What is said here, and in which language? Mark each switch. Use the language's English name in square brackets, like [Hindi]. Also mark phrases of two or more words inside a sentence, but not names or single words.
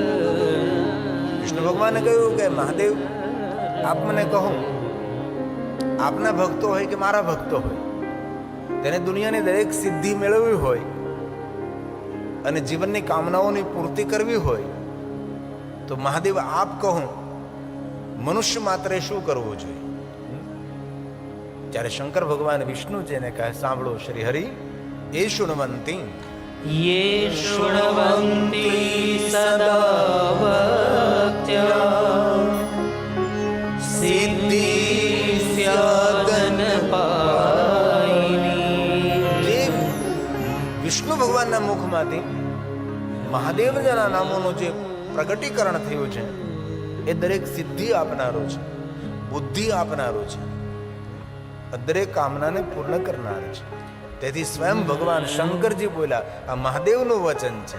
[Gujarati] વિષ્ણુ ભગવાને કહ્યું કે મહાદેવ આપ મને કહો, આપના ભક્તો હોય કે મારા ભક્તો હોય, તેને દુનિયાની દરેક સિદ્ધિ મેળવવી હોય અને જીવનની કામનાઓની પૂર્તિ કરવી હોય તો મહાદેવ આપ કહો, મનુષ્ય માત્રે શું કરવું જોઈએ? ત્યારે શંકર ભગવાન વિષ્ણુજીને કહે, સાંભળો શ્રી હરિ, એ શૃણવંતી [Sanskrit] ये शृण्वन्ति सदा भक्त्या सिद्धि स्यादन पायिनी. [Gujarati] વિષ્ણુ ભગવાનના મુખમાંથી મહાદેવના નામોનું જે પ્રગટીકરણ થયું છે એ દરેક સિદ્ધિ આપનારો છે, બુદ્ધિ આપનારો છે, દરેક કામનાને પૂર્ણ કરનાર છે. તેથી સ્વયં ભગવાન શંકરજી બોલ્યા, આ મહાદેવનું વચન છે.